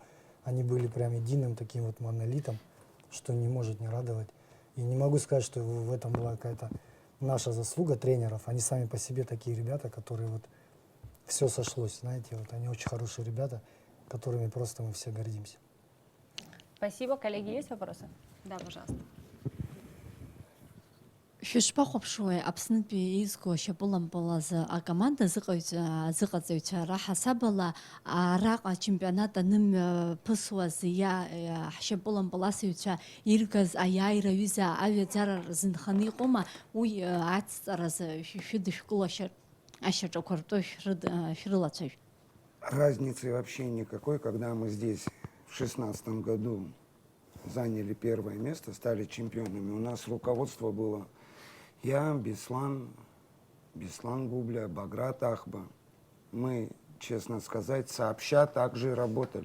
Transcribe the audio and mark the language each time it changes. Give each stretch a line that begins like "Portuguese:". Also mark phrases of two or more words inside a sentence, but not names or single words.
Russian: Они были прям единым таким вот монолитом, что не может не радовать. И не могу сказать, что в этом была какая-то наша заслуга тренеров. Они сами по себе такие ребята, которые вот все сошлось, знаете, вот они очень хорошие ребята, которыми просто мы все гордимся. Спасибо. Коллеги, есть вопросы? Да, пожалуйста.
Abkhazian: Шәышԥахәаԥшуеи Аԥснытәи еизго шьапылампылаз акоманда зыҟаҵаҩцәа раҳасабала араҟа ачемпионат анымҩаԥысуаз ҳшьапылампыл асыҩцәа иргаз аиааира аҩыза аҩаӡара рзынханы иҟоума, уи ацҵараз шәыдышәкыло ашьаҿақәа ртәы шәрылацәажә.
Russian: Разницы вообще никакой, когда мы здесь в 2016 году заняли первое место, стали чемпионами. У нас руководство было я, Беслан Губля, Баграт Ахба. Мы, честно сказать, сообща также работали.